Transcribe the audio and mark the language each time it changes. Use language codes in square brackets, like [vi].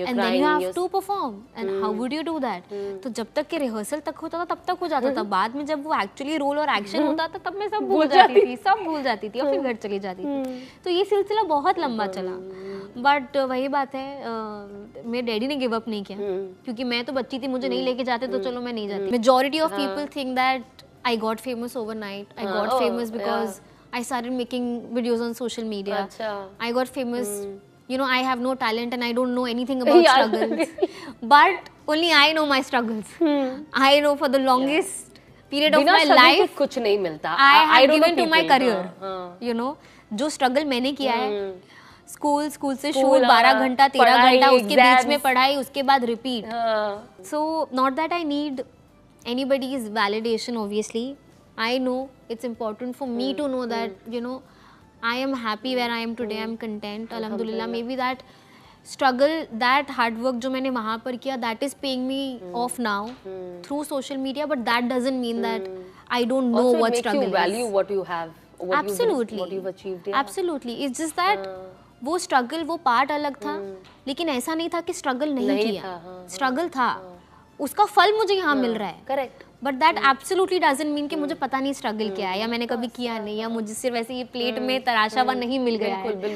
[en] And then you have to perform, and how would you do that? [hi] तो जब तक के रिहर्सल तक होता था तब तक हो जाता था, बाद में जब वो एक्चुअली रोल और एक्शन होता था तब मैं सब भूल जाती थी और फिर घर चली जाती थी। तो ये सिलसिला बहुत लंबा चला, बट वही बात है, मेरे डैडी ने [en] give up [hi] नहीं किया, क्योंकि मैं तो बच्ची थी, मुझे नहीं लेके जाते तो चलो मैं नहीं जाती। [en] Majority of people think that I got famous overnight. I got famous because I started making videos on social media. I got famous. You know, I have no talent and I don't know anything about struggles. But only I know my struggles. I know for the longest period of my life, [hi] कुछ नहीं मिलता. [en] I have given to my career. You know, [hi] जो struggle मैंने किया है, school से shoot 12 घंटा 13 घंटा, उसके बीच में पढ़ाई, उसके बाद repeat. [en] So not that I need anybody's validation, obviously. I know it's important for me to know that, you know, I am happy where I am today. I'm content, alhamdulillah. Maybe that struggle, that hard work [hi] जो मैंने वहाँ पर किया, [en] that is paying me off now through social media, but that doesn't mean that I don't know what struggle is. Also, it makes you value what you have, what you've achieved. Absolutely. It's just that [hi] वो struggle, वो part अलग था, लेकिन ऐसा नहीं था कि struggle नहीं किया. Struggle था, उसका फल मुझे यहाँ मिल रहा है, [en] correct, but that absolutely doesn't mean [hi] कि मुझे पता नहीं स्ट्रगल क्या है, या मैंने कभी किया नहीं, या मुझे सिर्फ ऐसे ये प्लेट में तराशा हुआ नहीं मिल गया है।